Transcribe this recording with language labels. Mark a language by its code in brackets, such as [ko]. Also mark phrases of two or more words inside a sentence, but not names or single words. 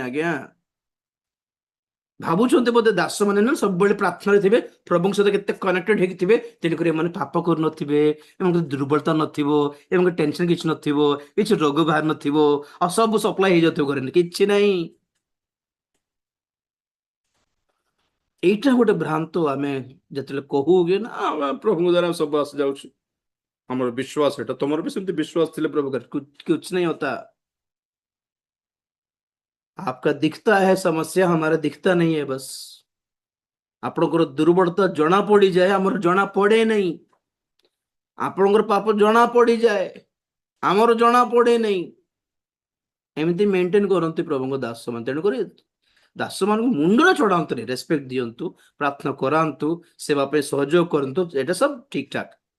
[or] ଆଜ୍ଞା ଭାବୁଛନ୍ତି ବୋଧେ ଦାସ ମାନେ ନା ସବୁବେଳେ ପ୍ରାର୍ଥନାରେ ଥିବେ, ପ୍ରଭୁଙ୍କ ସହିତ କେତେ କନେକ୍ଟେଡ ହେଇକି ଥିବେ, ତେଣୁକରି ଏମାନେ ପାପ କରୁନଥିବେ, ଏମାନଙ୍କୁ ଦୁର୍ବଳତା ନଥିବ, ଏମାନଙ୍କୁ ଟେନସନ କିଛି ନଥିବ, କିଛି ରୋଗ ବାହାର ନଥିବ, ଆଉ ସବୁ ସପ୍ଲାଏ ହେଇଯାଉଥିବ ଘରେ, କିଛି ନାହିଁ। ଏଇଟା ଗୋଟେ ଭ୍ରାନ୍ତ। ଆମେ ଯେତେବେଳେ କହୁ କି ନା ପ୍ରଭୁଙ୍କ ଦ୍ୱାରା ସବୁ ଆସିଯାଉଛି, ଆମର ବିଶ୍ୱାସ, ଏଟା ତମର ବି ସେମିତି ବିଶ୍ୱାସ ଥିଲେ [hi] प्रभु का कुछ नहीं होता। आपका दिखता है समस्या, हमारा दिखता नहीं है बस। [or] ଆପଣଙ୍କର ଦୁର୍ବଳତା ଜଣା ପଡିଯାଏ, ଆମର ଜଣା ପଡେ ନାହିଁ। ଆପଣଙ୍କର ପାପ ଜଣା ପଡିଯାଏ, ଆମର ଜଣା ପଡେ ନାହିଁ। ଏମିତି ମେଣ୍ଟେନ କରନ୍ତି ପ୍ରଭୁଙ୍କ ଦାସ ମାନେ। ତେଣୁକରି ଦାସ ମାନଙ୍କୁ ମୁଣ୍ଡରେ ଚଢାନ୍ତୁନି, ରେସ୍ପେକ୍ଟ ଦିଅନ୍ତୁ, ପ୍ରାର୍ଥନା କରାନ୍ତୁ, ସେବା ପାଇଁ ସହଯୋଗ କରନ୍ତୁ, ଏଟା ସବୁ ଠିକ ଠାକ।